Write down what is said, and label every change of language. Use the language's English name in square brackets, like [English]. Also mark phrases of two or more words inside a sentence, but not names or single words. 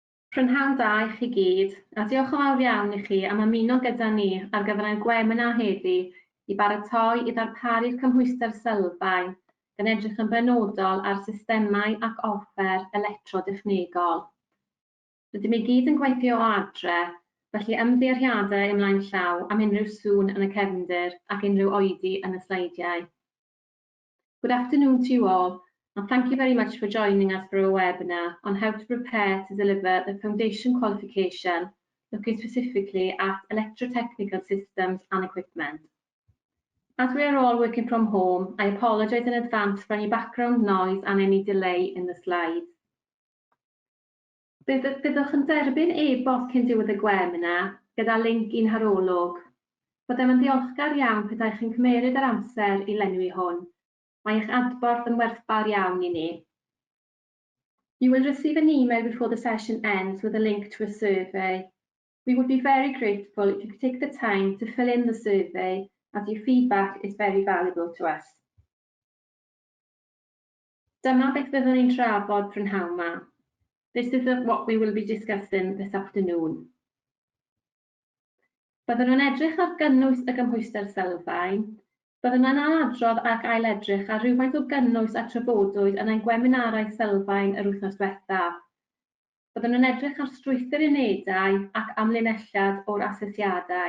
[Welsh] Prynhawn da i chi gyd, a diolch yn fawr iawn i chi am ymuno gyda ni ar gyfer ein webinar heddi i baratoi i ddarparu'r cymhwyster sylfaen gan edrych yn benodol ar systemau ac offer electrodechnegol. Rydym i gyd yn gweithio o adre, felly ymddeiriadau ymlaen llaw am unrhyw sŵn yn y cefndir ac unrhyw oedi yn y sleidiau. [English] Good afternoon to you all, and thank you very much for joining us for a webinar on how to prepare to deliver the foundation qualification, looking specifically at electrotechnical systems and equipment. As we are all working from home, I apologise in advance for any background noise and any delay in the slides. [Welsh] Byddwch yn derbyn e-bost cyn diwedd y webinar gyda linc i'n harolwg. Byddem yn ddiolchgar iawn petai chi'n cymeryd yr amser i lenwi hwn. Mae eich adborth yn werthfawr iawn i ni. [English] You will receive an email before the session ends with a link to a survey. We would be very grateful if you could take the time to fill in the survey, as your feedback is very valuable to us. [Welsh] Dyma beth fyddwn ni'n trafod prynhawn yma. [English] This is what we will be discussing this afternoon. [Welsh] Byddwn nhw'n edrych ar gynnwys y gymhwyster sylfaen. Byddwn yn anadrodd ac ailedrych ar rhywfaint o gynnwys a trafodwyd yn ein gweminarau sylfaen yr wythnos diwethaf. Byddwn yn edrych ar strwythur unedau ac amlinelliad o'r asesiadau.